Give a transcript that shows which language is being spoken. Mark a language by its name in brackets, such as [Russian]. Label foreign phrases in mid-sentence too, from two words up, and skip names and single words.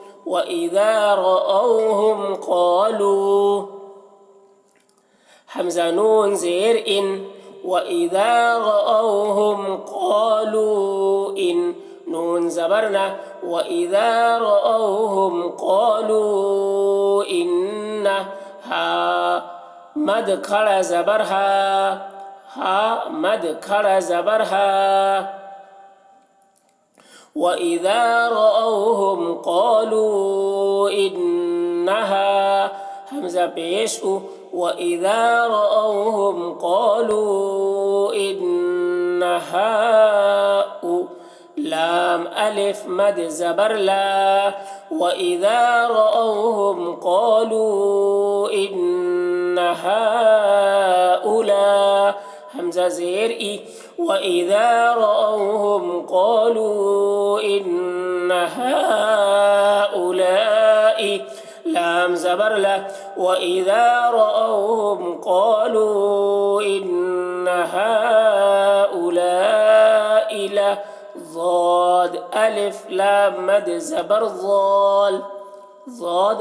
[Arabic] وإذا رأوهم قالوا [Urdu] حمزة نون زير [Arabic] إن. وإذا رأوهم قالوا إن [Urdu] نون زبرنا [Arabic] وإذا رأوهم قالوا إن [Urdu] ہا مد کھڑا زبر ہا مد کھڑا زبر ہا [Arabic] وَإِذَا رَأَوْهُمْ قَالُوا إِنَّهَا [Urdu] حمزہ پیش او [Arabic] وَإِذَا رَأَوْهُمْ قَالُوا إِنَّهَا [Urdu] او لام الف مد زبر لا [Arabic] وَإِذَا رَأَوْهُمْ قَالُوا إِنَّهَا أُولَا [Urdu] حمزہ زیر ای [Arabic] وَإِذَا رَأَوْهُمْ قَالُوا إِنَّ هَؤُلَاءِ [Urdu] لام زبر لا [Arabic] وَإِذَا رَأَوْهُمْ قَالُوا إِنَّ [Urdu] هَؤُلَاءِ لا ضاد الف لام مد زبر ضال ضاد